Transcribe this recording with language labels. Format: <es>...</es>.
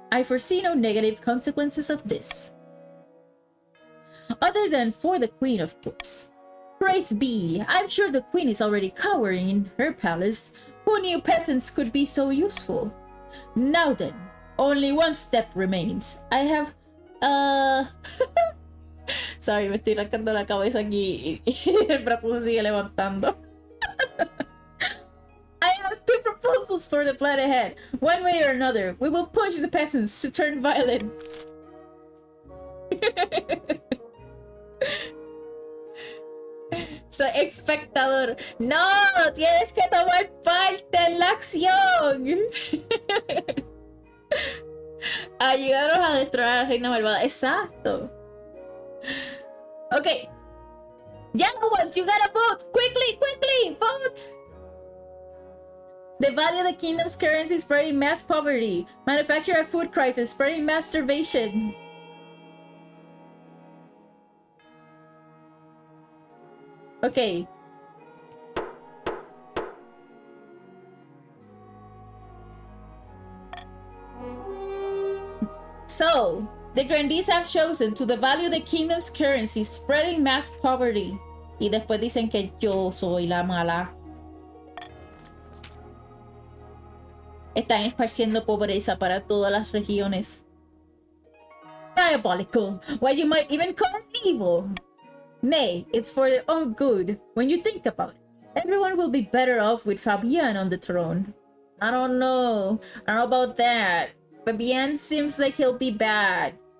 <en>I foresee no negative consequences of this. Other than for the queen, of course. Praise be, I'm sure the queen is already cowering in her palace. Who knew peasants could be so useful? Now then, only one step remains. I have... Sorry,</en> <es>me estoy rascando la cabeza aquí y el brazo se sigue levantando.</es> <en>I have two proposals for the plan ahead. One way or another, we will push the peasants to turn violent.</en> <es>Soy espectador. No, tienes que tomar parte en la acción. Ayúdanos a destruir a la reina malvada. Exacto. Okay.</es> <en>Yellow ones, you gotta vote! Quickly, quickly, vote! The value of the kingdom's currency is spreading mass poverty. Manufacture a food crisis, spreading mass starvation. Okay. So, the Grandees have chosen to devalue the kingdom's currency, spreading mass poverty.</en> <es>Y después dicen que yo soy la mala. Están esparciendo pobreza para todas las regiones.</es> <en>Diabolical, why you might even call it evil. Nay, it's for their own good. When you think about it, everyone will be better off with Fabian on the throne. I don't know about that. Fabian seems like he'll be bad.</en>